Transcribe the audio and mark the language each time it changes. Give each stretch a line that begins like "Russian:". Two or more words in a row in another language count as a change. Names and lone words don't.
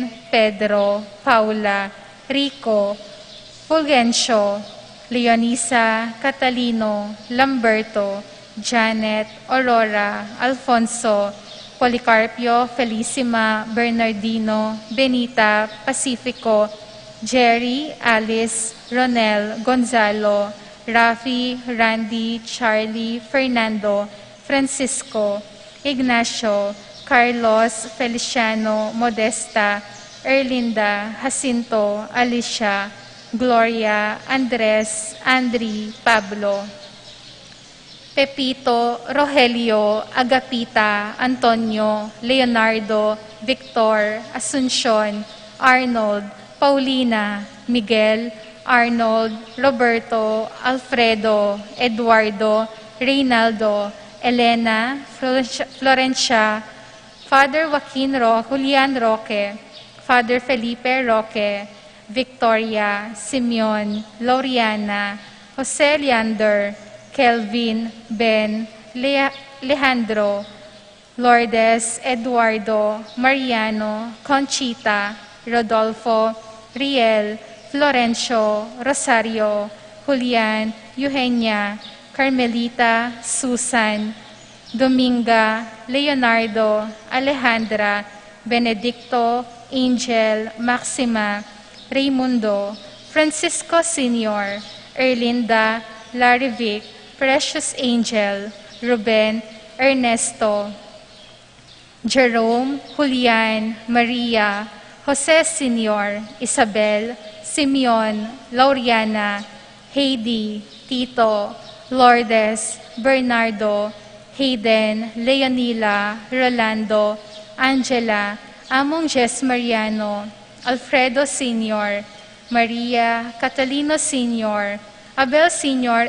English: Pedro, Paula, Rico, Fulgencio, Leonisa, Catalino, Lamberto, Janet, Aurora, Alfonso, Policarpio, Felicima, Bernardino, Benita, Pacifico, Jerry, Alice, Ronel, Gonzalo, Rafi, Randy, Charlie, Fernando, Francisco, Ignacio, Carlos, Feliciano, Modesta, Erlinda, Jacinto, Alicia, Gloria, Andres, Andri, Pablo, Pepito, Rogelio, Agapita, Antonio, Leonardo, Victor, Asuncion, Arnold, Paulina, Miguel, Arnold, Roberto, Alfredo, Eduardo, Reynaldo, Elena, Florencia, Father Joaquin Julian Roque, Father Felipe Roque, Victoria, Simeon, Loriana, Jose Leander, Kelvin, Ben, Alejandro, Lourdes, Eduardo, Mariano, Conchita, Rodolfo, Riel, Florencio, Rosario, Julian, Eugenia, Carmelita, Susan, Dominga, Leonardo, Alejandra, Benedicto, Angel, Maxima, Raimundo, Francisco Sr., Erlinda, Larivic, Precious Angel, Ruben, Ernesto, Jerome, Julian, Maria, Jose Sr., Isabel, Simeon, Lauriana, Heidi, Tito, Lourdes, Bernardo, Hayden, Leonila, Rolando, Angela, Among Jess Mariano, Alfredo Sr., Maria, Catalino Sr., Abel Sr.